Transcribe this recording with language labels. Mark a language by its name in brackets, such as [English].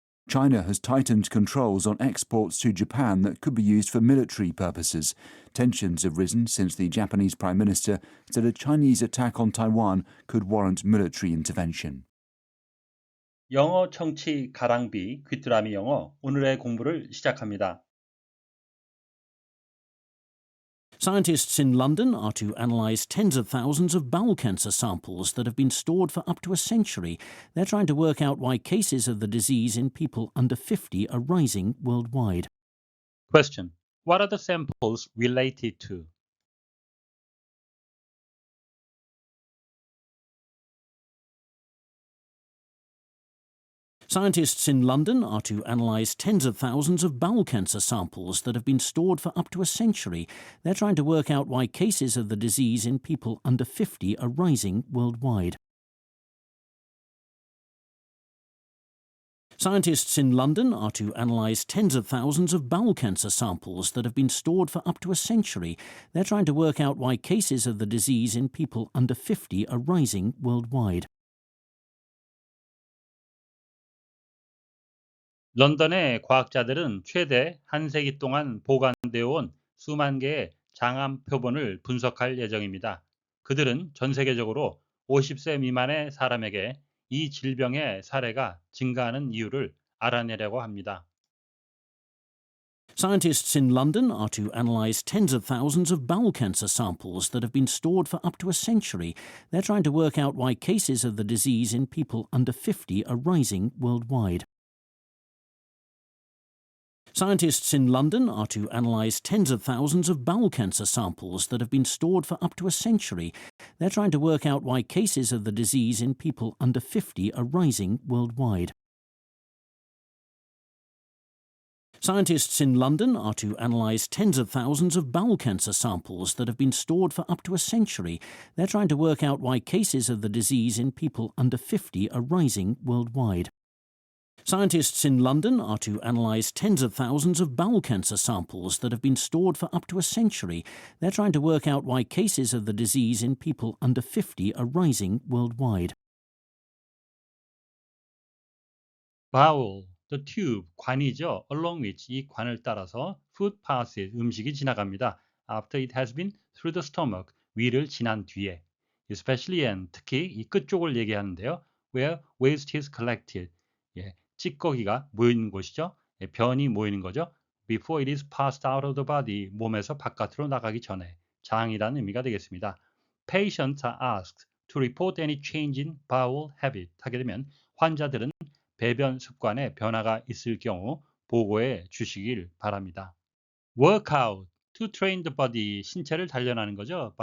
[English] China has tightened controls on exports to Japan that could be used for military purposes. Tensions have risen since the Japanese Prime Minister said a Chinese attack on Taiwan could warrant military intervention. [Korean] 영어 청취 가랑비 귀뚜라미 영어 오늘의 공부를 시작합니다. [English] Scientists in London are to analyse tens of thousands of bowel cancer samples that have been stored for up to a century. They're trying to work out why cases of the disease in people under 50 are rising worldwide. Question. What are the samples related to? Scientists in London are to analyse tens of thousands of bowel cancer samples that have been stored for up to a century. They're trying to work out why cases of the disease in people under 50 are rising worldwide. Scientists in London are to analyse tens of thousands of bowel cancer samples that have been stored for up to a century. They're trying to work out why cases of the disease in people under 50 are rising worldwide. [Korean] 런던의 과학자들은 최대 한 세기 동안 보관되어 온 수만 개의 장암 표본을 분석할 예정입니다. 그들은 전 세계적으로 50세 미만의 사람에게 이 질병의 사례가 증가하는 이유를 알아내려고 합니다. [English] Scientists in London are to analyse tens of thousands of bowel cancer samples that have been stored for up to a century. They're trying to work out why cases of the disease in people under 50 are rising worldwide. Scientists in London are to analyse tens of thousands of bowel cancer samples that have been stored for up to a century. They're trying to work out why cases of the disease in people under 50 are rising worldwide. Scientists in London are to analyse tens of thousands of bowel cancer samples that have been stored for up to a century. They're trying to work out why cases of the disease in people under 50 are rising worldwide. Scientists in London are to analyse tens of thousands of bowel cancer samples that have been stored for up to a century. They're trying to work out why cases of the disease in people under 50 are rising worldwide. Bowel, the tube, [Korean] 관이죠. [English] along which [Korean] 이 관을 따라서 [English] food passes, [Korean] 음식이 지나갑니다. [English] After it has been through the stomach, [Korean] 위를 지난 뒤에. [English] Especially and, [Korean] 특히 이 끝쪽을 얘기하는데요. [English] Where waste is collected. [Korean] 예, 찌꺼기가 모이는 곳이죠. 예, 변이 모이는 거죠. [English] Before it is passed out of the body, [Korean] 몸에서 바깥으로 나가기 전에. 장이라는 의미가 되겠습니다. [English] Patients are asked to report any change in bowel habit. [Korean] 하게 되면 환자들은 배변 습관에 변화가 있을 경우 보고해 주시길 바랍니다. [English] Workout, to train the body, [Korean] 신체를 단련하는 거죠.